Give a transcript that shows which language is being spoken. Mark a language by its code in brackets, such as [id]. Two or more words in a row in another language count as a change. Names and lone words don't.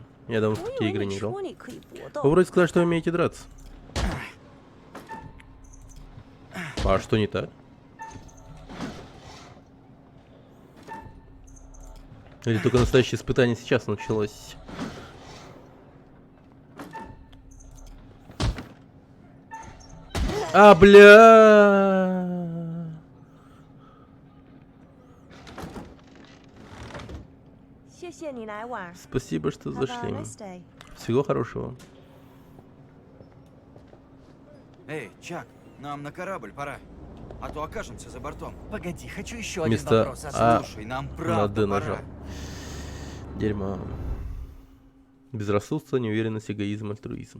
[ru] Я давно в [zh] 我以 [ru] такие [zh] 为 [ru] игры [zh] 你 [ru] не играл. [zh] 说你可以搏 [ru] Вы [zh] 斗， [ru] вроде сказали, что вы умеете драться. А что не так? Или только настоящее испытание сейчас началось? А, бля! [zh] « 谢谢你来玩 [ru] Спасибо, что [en] ，Have a [ru] зашли. [en] nice day。 [ru] Всего хорошего. Эй, Чак, нам на корабль пора. А то окажемся за бортом. Погоди, хочу еще один Вместо вопрос задать. А Слушай, нам на правда Д пора. нажал. Дерьмо. Безрассудство, неуверенность, эгоизм, альтруизм.